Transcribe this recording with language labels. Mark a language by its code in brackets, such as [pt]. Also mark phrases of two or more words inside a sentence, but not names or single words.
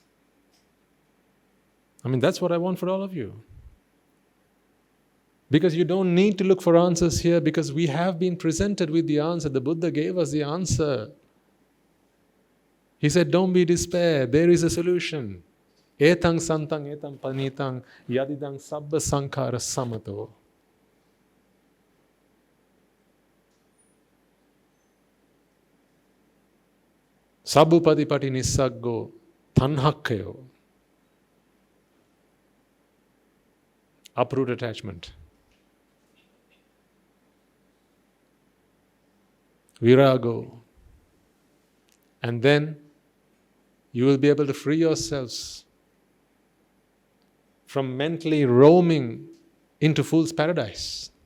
[en] I mean, that's what I want for all of you. Because you don't need to look for answers here because we have been presented with the answer. The Buddha gave us the answer. He said, don't be despair. There is a solution. [pi] Etang santang etam panitang yadidang sabba sankhara samato. Sabbupatipati nissaggo tanhakkayo. [en] Uproot attachment. Virago. And then you will be able to free yourselves from mentally roaming into fool's paradise.